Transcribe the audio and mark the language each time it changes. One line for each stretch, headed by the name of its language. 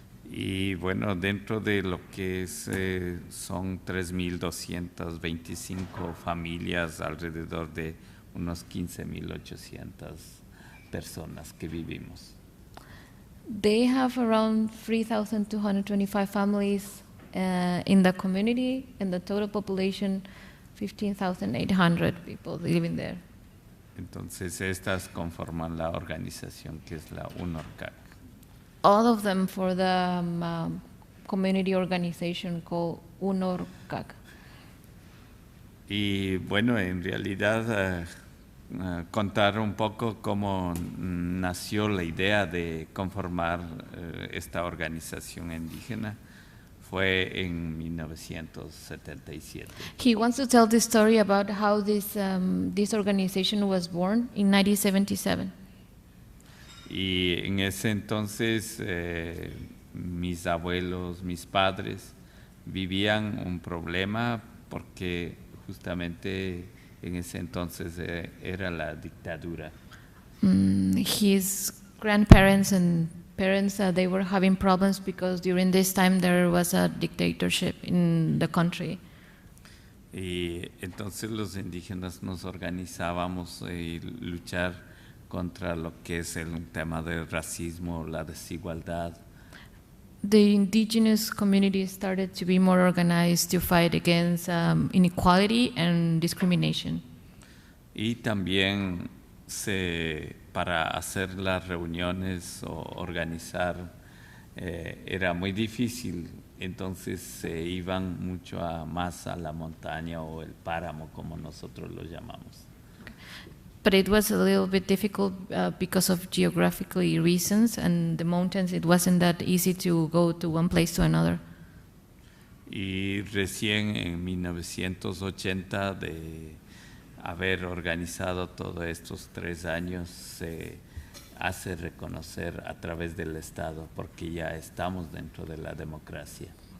Spanish: Y bueno, dentro de lo que es, son 3.225 familias, alrededor de unos 15.800 personas que vivimos.
English: They have around 3,225 families in the community, and the total population 15,800 people living there.
Spanish: Entonces estas conforman la organización que es la UNORCAC.
English: All of them for the community organization called UNORCAC.
Spanish: Y bueno, en realidad contar un poco cómo nació la idea de conformar esta organización indígena fue en 1977.
English: He wants to tell the story about how this organization was born in 1977.
Spanish: Y en ese entonces mis abuelos, mis padres vivían un problema porque justamente en ese entonces era la dictadura.
English: His grandparents and parents, they were having problems because during this time there was a dictatorship in the country.
Spanish: Y entonces los indígenas nos organizábamos y luchar contra lo que es el tema del racismo, la desigualdad.
English: The indigenous community started to be more organized to fight against inequality and discrimination.
Spanish: Y también para hacer las reuniones o organizar era muy difícil entonces se iban mucho más a la montaña o el páramo, como nosotros lo llamamos.
English: But it was a little bit difficult because of geographically reasons, and the mountains, it wasn't that easy to go to one place to another.
Spanish: Y recién en 1980, de haber organizado todos estos 3 años, se hace reconocer a través del Estado, porque ya estamos dentro de la democracia.